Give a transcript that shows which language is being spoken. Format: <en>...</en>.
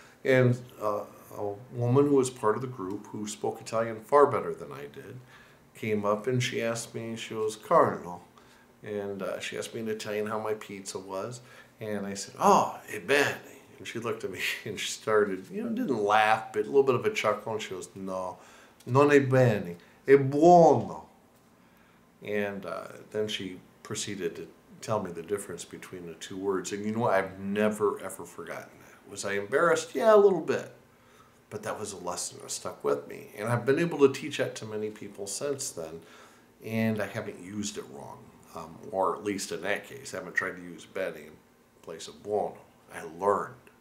<en>And a woman who was part of the group, who spoke Italian far better than I did, came up and she asked me, she was Carlo, and she asked me in Italian how my pizza was. And I said, oh,</en> <it>è bene.</it> <en>And she looked at me and she started, didn't laugh, but a little bit of a chuckle. And she goes,</en> <it>no, non è bene, è buono.</it> <en>And then she proceeded to tell me the difference between the two words. And you know what? I've never, ever forgotten that. Was I embarrassed? Yeah, a little bit. But that was a lesson that stuck with me. And I've been able to teach that to many people since then. And I haven't used it wrong. Or at least in that case, I haven't tried to use bene in place of buono. I learned.</en>